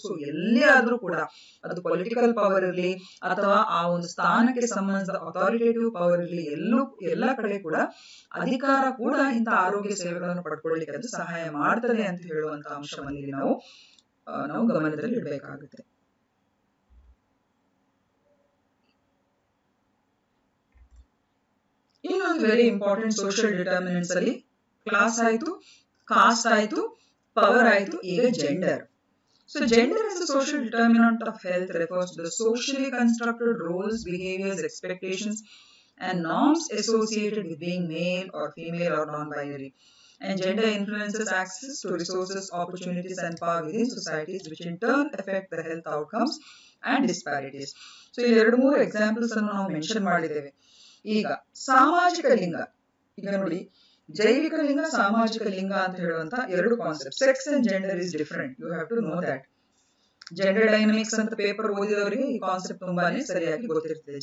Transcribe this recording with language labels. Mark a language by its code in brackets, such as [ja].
[kn] So ಎಲ್ಲೇ ಆದ್ರೂ ಕೂಡ ಅದು ಪೊಲಿಟಿಕಲ್ ಪವರ್ ಇರಲಿ ಅಥವಾ ಆ ಒಂದು ಸ್ಥಾನಕ್ಕೆ ಸಂಬಂಧಿಸಿದ ಅಥಾರಿಟೇಟಿವ್ ಪವರ್ ಇರಲಿ, ಎಲ್ಲ ಕಡೆ ಕೂಡ ಅಧಿಕಾರ ಕೂಡ ಇಂಥ ಆರೋಗ್ಯ ಸೇವೆಗಳನ್ನು ಪಡ್ಕೊಳ್ಳಿಕ್ಕೆ ಅದು ಸಹಾಯ ಮಾಡ್ತದೆ ಅಂತ ಹೇಳುವಂತ ಅಂಶವನ್ನು ಇಲ್ಲಿ ನಾವು ಗಮನದಲ್ಲಿ ಇಡಬೇಕಾಗುತ್ತೆ. ಇನ್ನೊಂದು ವೆರಿ ಇಂಪಾರ್ಟೆಂಟ್ ಸೋಷಿಯಲ್ ಡಿಟರ್ಮಿನೆಂಟ್ಸ್ ಅಲ್ಲಿ ಕ್ಲಾಸ್ ಆಯ್ತು, ಕಾಸ್ಟ್ ಆಯ್ತು, ಪವರ್ ಆಯ್ತು, ಈಗ gender. [en] So gender as a social determinant of health refers to the socially constructed roles, behaviors, expectations and norms associated with being male or female or non-binary. And gender influences access to resources, opportunities and power within societies, which in turn affect the health outcomes and disparities. [kn] So ಇಲ್ಲಿ 2-3 examples ಅನ್ನು ನಾವು mention ಮಾಡಿದ್ದೇವೆ. ಈಗ ಸಾಮಾಜಿಕ ಲಿಂಗ, ಈಗ ನೋಡಿ ಜೈವಿಕ ಲಿಂಗ, ಸಾಮಾಜಿಕ ಲಿಂಗ ಅಂತ ಹೇಳುವಂತ 2 concept. [en] Sex and gender is different, you have to know that. [kn] Gender dynamics ಅಂತ ಪೇಪರ್ ಓದಿದವರಿಗೆ ಈ ಕಾನ್ಸೆಪ್ಟ್ ತುಂಬಾನೇ ಸರಿಯಾಗಿ ಗೊತ್ತಿರ್ತದೆ.